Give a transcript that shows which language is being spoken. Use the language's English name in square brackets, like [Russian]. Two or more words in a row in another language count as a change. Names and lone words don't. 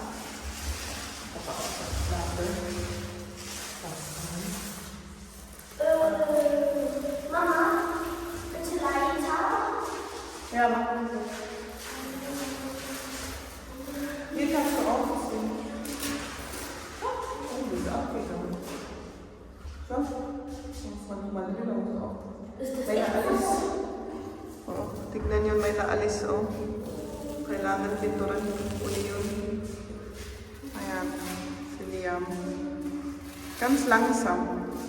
[German] Mama, bitte weiter. Ja, machen wir so. Hier kannst du auch was sehen. Oh, die ist abgegangen. So, muss man mal wieder drauf. Ist das [Filipino] May [German] echt [Filipino] naalis. [German] so? [Filipino] Oo, tignan yun, may naalis, oh. Kailangan pinturan uli yun. Ayan, si Liam. [German] Ganz langsam.